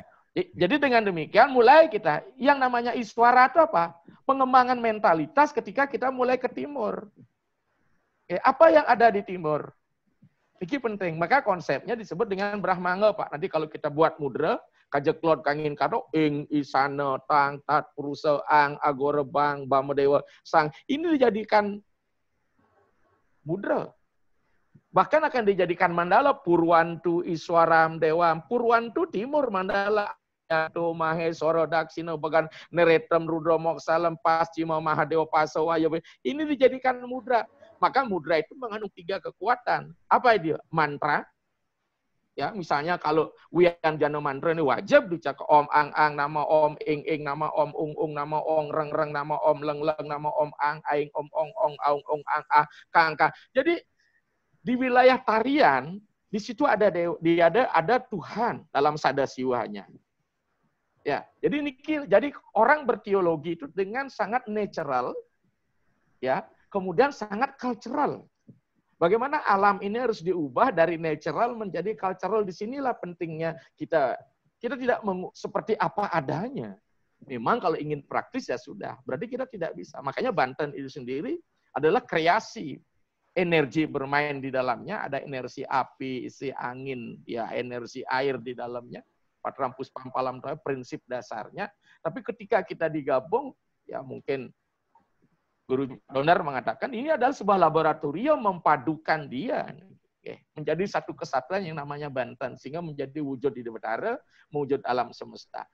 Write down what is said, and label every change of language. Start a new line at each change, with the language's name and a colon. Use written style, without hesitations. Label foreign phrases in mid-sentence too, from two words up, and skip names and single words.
Indonesian: Jadi dengan demikian mulai kita, yang namanya Iswara itu apa? Pengembangan mentalitas ketika kita mulai ke timur. Apa yang ada di timur? Ini penting. Maka konsepnya disebut dengan Brahmanga, Pak. Nanti kalau kita buat mudra,
Sanskrit: kajeklot kangin kado, ing, isana, tang, tat, purusa, ang, agora, bang, bamadewa, sang.
Indonesian: Ini dijadikan mudra. Bahkan akan dijadikan mandala,
Sanskrit: Purwantu, Iswaram, Dewam. Purwantu
Indonesian: timur, mandala. Yaitu
Sanskrit: Maheswara Daksina Bagan Neretam Rudra Moksalam Paschima Mahadewa Pasawaya.
Indonesian: Ini dijadikan mudra. Maka mudra itu mengandung 3 kekuatan. Apa dia? Mantra. Ya, misalnya kalau Wiyan Jana mantra ini wajib dicatat
Sanskrit: Om Ang Ang nama Om Ing Ing nama Om Ung Ung nama Ong Reng Reng nama Om Leng Leng nama Om Ang Aing Om Ong Ong Aung Ong Ang Ah Kang Kang.
Indonesian: Jadi di wilayah tarian di situ ada Tuhan dalam sadasiwanya. Ya, jadi orang berteologi itu dengan sangat natural, ya, kemudian sangat cultural. Bagaimana alam ini harus diubah dari natural menjadi cultural? Disinilah pentingnya kita tidak seperti apa adanya. Memang kalau ingin praktis ya sudah, berarti kita tidak bisa. Makanya Banten itu sendiri adalah kreasi. Energi bermain di dalamnya, ada energi api, isi angin, ya energi air di dalamnya.
Sanskrit: Patram puspam palam toya
Indonesian: prinsip dasarnya. Tapi ketika kita digabung, ya mungkin Guru Donar mengatakan ini adalah sebuah laboratorium memadukan dia menjadi satu kesatuan yang namanya Banten sehingga menjadi wujud di Betara, wujud alam semesta.